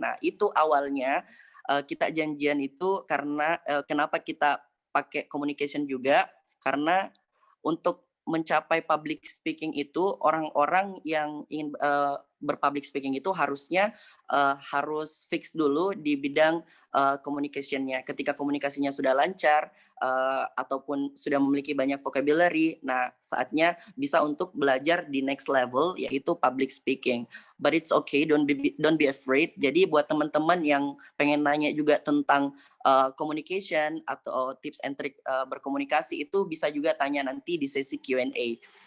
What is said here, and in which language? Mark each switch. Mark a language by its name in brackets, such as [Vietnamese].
[Indonesian] Nah, itu awalnya kita janjian itu karena kenapa kita pakai communication juga, karena untuk mencapai public speaking itu orang-orang yang ingin berpublic speaking itu harusnya harus fix dulu di bidang communication-nya. Ketika komunikasinya sudah lancar ataupun sudah memiliki banyak vocabulary, nah saatnya bisa untuk belajar di next level yaitu public speaking. [English] But it's okay, don't be afraid. [Indonesian] Jadi buat teman-teman yang pengen nanya juga tentang communication atau tips and trick berkomunikasi itu bisa juga tanya nanti di sesi Q&A.